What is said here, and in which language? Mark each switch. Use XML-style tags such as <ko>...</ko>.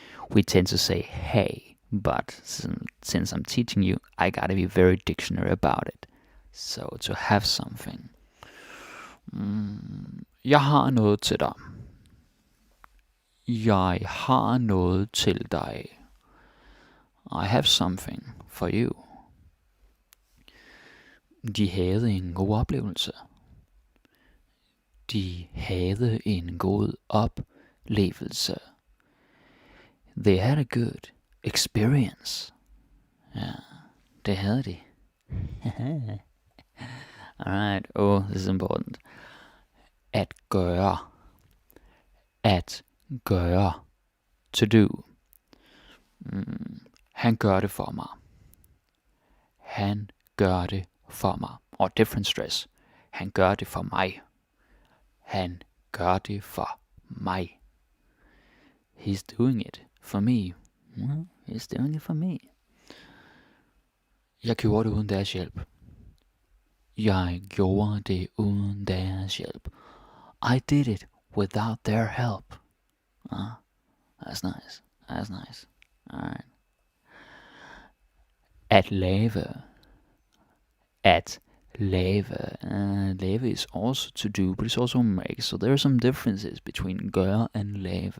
<en>We tend to say hey, but since I'm teaching you, I gotta be very dictionary about it. So to have something.</en> <da>Jeg har noget til dig. Jeg har noget til dig.</da> <en>I have something for you.</en> <da>De havde en god oplevelse. De havde en god oplevelse.</da> <en>They had a good experience.</en> <da>Ja, det havde de.</da> <en>Alright, this is important.</en> <da>At gøre. At gøre.</da> <en>To do.</en> <da>Han gør det for mig. Han gør det for mig.</da> <en>Or different stress.</en> <da>Han gør det for mig. Han gør det for mig.</da> <en>He's doing it for me. He's doing it for me.</en> <da>Jeg gjorde det uden deres hjælp. Jeg gjorde det uden deres hjælp.</da> <en>I did it without their help. That's nice. That's nice. Alright.</en> <da>At lave. At lave.</da> <en>Lave is also to do, but it's also make. So there are some differences between gøre and lave.</en>